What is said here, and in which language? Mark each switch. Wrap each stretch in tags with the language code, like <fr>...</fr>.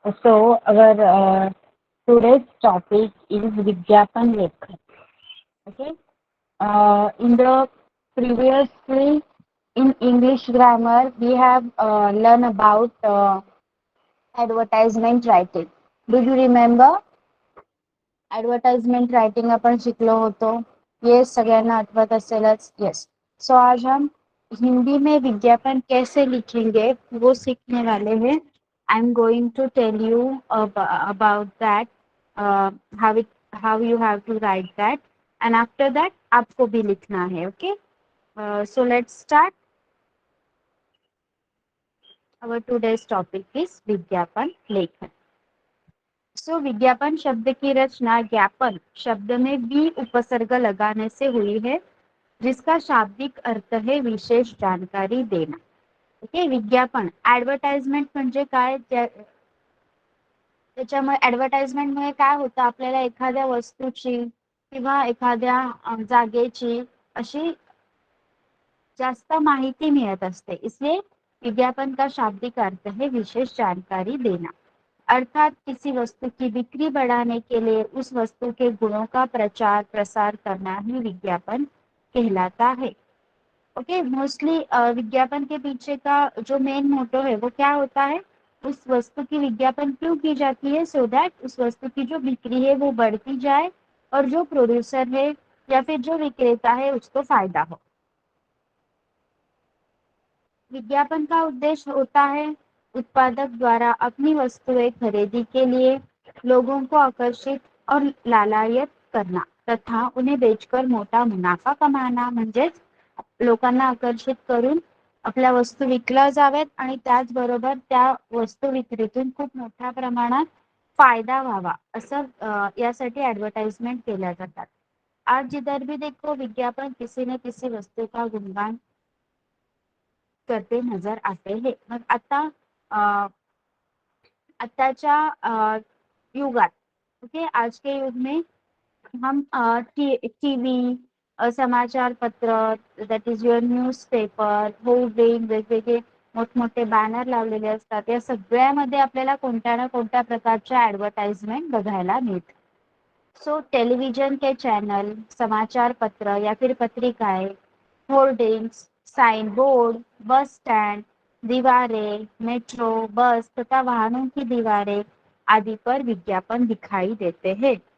<en>So our today's topic is Vigyapan Lekhan. Okay. In the previously in English grammar, we have learned about advertisement writing. Do you remember?</en> <mr>Advertisement writing अपन शिकलो होतो. ये सगळ्यांना आठवत असेलच.</mr> <en>Yes.</en> <hi>सो आज हम हिंदी में विज्ञापन कैसे लिखेंगे वो सीखने वाले हैं.</hi> <en>I am going to tell you about that, how how you have to write that, and after that</en> <hi>आपको भी लिखना है.</hi> <en>Okay. So let's start. Our today's topic is</en> <hi>विज्ञापन लेखन. सो विज्ञापन शब्द की रचना ज्ञापन शब्द में वी उपसर्ग लगाने से हुई है, जिसका शाब्दिक अर्थ है विशेष जानकारी देना. ओके.</hi> <mr>विज्ञापन ऍडव्हर्टाइजमेंट म्हणजे काय, त्याच्यामुळे ऍडव्हर्टाइजमेंटमुळे काय होतं, आपल्याला एखाद्या वस्तूची किंवा एखाद्या जागेची अशी जास्त माहिती मिळत असते.</mr> <hi>इसलिए विज्ञापन का शाब्दिक अर्थ है विशेष जानकारी देना. अर्थात किसी वस्तु की बिक्री बढ़ाने के लिए उस वस्तु के गुणों का प्रचार प्रसार करना ही विज्ञापन कहलाता है. ओके. मोस्टली विज्ञापन के पीछे का जो मेन मोटो है वो क्या होता है, उस वस्तु की विज्ञापन क्यों की जाती है, सो दैट उस वस्तु की जो बिक्री है वो बढ़ती जाए और जो प्रोड्यूसर है या फिर जो विक्रेता है उसको फायदा हो. विज्ञापन का उद्देश्य होता है उत्पादक द्वारा अपनी वस्तुएं खरीदी के लिए लोगों को आकर्षित और लालायत करना तथा उन्हें बेचकर मोठा मुनाफा कमाना.</hi> <mr>म्हणजेच लोकांना आकर्षित करून आपल्या वस्तू विकल्या जाव्यात आणि त्याचबरोबर त्या वस्तू विक्रीतून खूप मोठ्या प्रमाणात फायदा व्हावा, असं यासाठी ऍडव्हर्टाइजमेंट केल्या जातात.</mr> <hi>आज जिधर भी देखो विज्ञापन किसी न किसी वस्तु का गुणगान करते नजर आते हैं.</hi> <mr>मग आता आताच्या युगात, ओके,</mr> <hi>आज के युग में हम टीव्ही, समाचार पत्र,</hi> <en>that is your newspaper,</en> <mr>hoarding, वेगवेगळे मोठमोठे बॅनर लावलेले असतात. या सगळ्यामध्ये आपल्याला कोणत्या ना कोणत्या प्रकारच्या ऍडव्हर्टाइजमेंट बघायला मिळते.</mr> <hi>सो टेलीविजन के चैनल, समाचार पत्र या फिर पत्रिकाएं, hoardings, sign board, bus stand, दीवारें, मेट्रो, बस तथा वाहनों की दीवारें आदि पर विज्ञापन दिखाई देते हैं.</hi>